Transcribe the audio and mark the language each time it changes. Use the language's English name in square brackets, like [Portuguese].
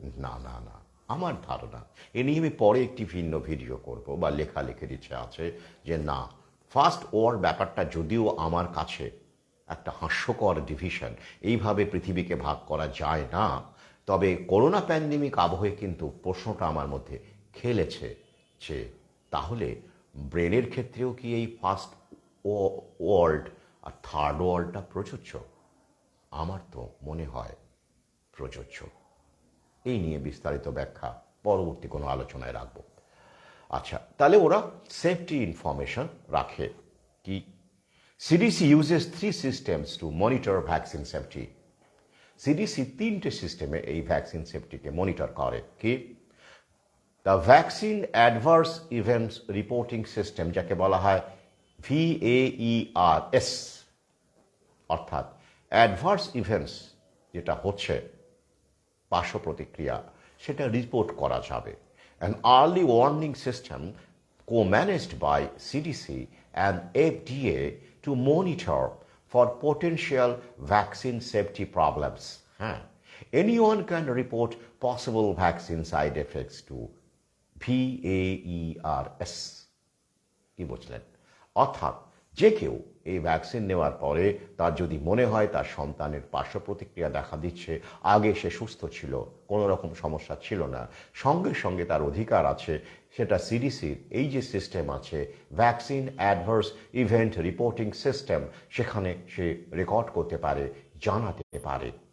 [Bangla] না না না, আমার ধারণা এ নিয়ে আমি পরে একটি ভিন্ন ভিডিও করব বা লেখালেখির ইচ্ছে আছে যে না, ফার্স্ট ওয়ার্ল্ড ব্যাপারটা যদিও আমার কাছে একটা হাস্যকর ডিভিশন, এইভাবে পৃথিবীকে ভাগ করা যায় না, তবে করোনা প্যান্ডেমিক আবহে কিন্তু প্রশ্নটা আমার মধ্যে খেলেছে যে তাহলে ব্রেনের ক্ষেত্রেও কি এই ফার্স্ট ওয়ার্ল্ড আর থার্ড ওয়ার্ল্ডটা প্রযোজ্য? আমার তো মনে হয় প্রযোজ্য। এই নিয়ে বিস্তারিত ব্যাখ্যা পরবর্তী কোনো আলোচনায় রাখব। আচ্ছা, তাহলে ওরা সেফটি ইনফরমেশন রাখে কি? [English] CDC uses 3 systems to monitor vaccine safety. [Bangla] CDC 3টে সিস্টেমে এই ভ্যাকসিন সেফটিকে মনিটর করে কি? [English] the vaccine adverse events reporting system, [Bangla] যাকে বলা হয় VAERS, অর্থাৎ অ্যাডভার্স ইভেন্টস যেটা হচ্ছে পার্শ্ব প্রতিক্রিয়া, সেটা রিপোর্ট করা যাবে। [English] An early warning system co-managed by CDC and FDA to monitor for potential vaccine safety problems. Anyone can report possible vaccine side effects to VAERS. [Bangla] কি বুঝলেন? অর্থাৎ যে কেউ এই ভ্যাকসিন নেওয়ার পরে তার যদি মনে হয় তার সন্তানের পার্শ্ব প্রতিক্রিয়া দেখা দিচ্ছে, আগে সে সুস্থ ছিল, কোনো রকম সমস্যা ছিল না, সঙ্গে সঙ্গে তার অধিকার আছে সেটা সিডিসির এই যে সিস্টেম আছে vaccine adverse event reporting system, সেখানে সে রেকর্ড করতে পারে, জানাতে পারে।